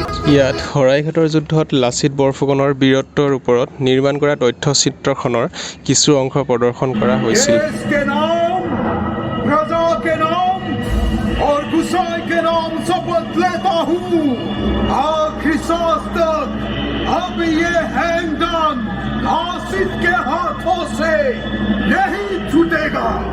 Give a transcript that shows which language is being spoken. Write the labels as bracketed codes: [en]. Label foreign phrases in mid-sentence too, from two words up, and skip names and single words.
[as] ইয়াত শৰাইঘাটৰ যুদ্ধত লাচিত বৰফুকনৰ বীৰত্বৰ ওপৰত নিৰ্মাণ কৰা তথ্যচিত্ৰখনৰ কিছু অংশ প্ৰদৰ্শন কৰা হৈছিল। [hi] देश के नाम, प्रजा के नाम और गुसाई के नाम शपथ लेता हूँ आखिरी सांस तक अब ये हैंडगन लासित के हाथों से नहीं छूटेगा।